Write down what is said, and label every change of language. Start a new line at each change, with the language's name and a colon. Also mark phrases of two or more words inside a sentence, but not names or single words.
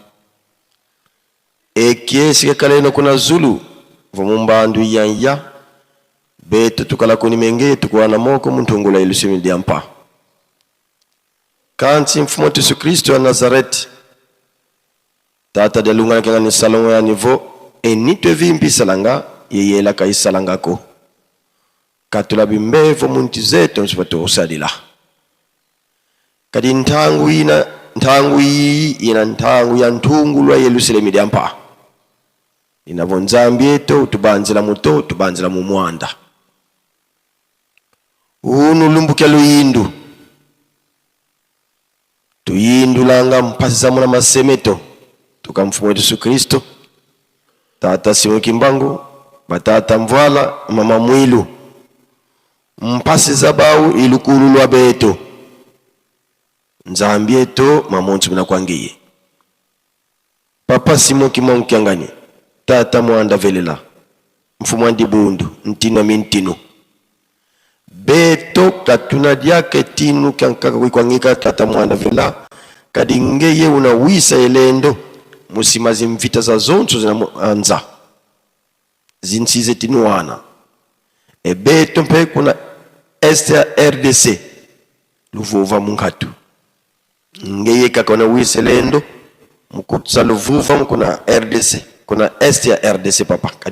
Kongo: ekiesi kekaleno kuna Zulu vumumbandu yanya beto tukala kuni menge tukuwana moko muntungula ilusimi diampa kanti mfumo Yesu Kristo wa Nazareti tata de lunga kanga ni salongo ya nivo enitwe vimpi salanga yeyela kai salanga ko katula bimbevo munti zetu nsipatu usadila kadi ntangu ina ntangu ya ntungulwa Yerusalemu diampa inavo Nzambi yetu tubanzila muto tubanzila mumwanda unu lumbukia luyindu tuyindu langa mpasa muna masemeto tukamfumo Yesu Kristo tata Simoni Kimbangu batata mvala mama mwilu mpasi zabau ilukulu lwa beto Nzambi yetu mamontu mina kwangiye papa Simoni Kimbangu Kyangani tata mwanda velela mfumo ndibundu ntino mintino beto katuna diake tinu kyankaka kuikwangika tata mwanda vela kadingeye unawisa elendo musimazi mvita za zonto zinaanza zinsize tinuana beto mpe kuna este ya RDC luvuva munkatu ngeye kakona wisa elendo mukutsa luvuva mukuna RDC kuna este ya RDC papa kadi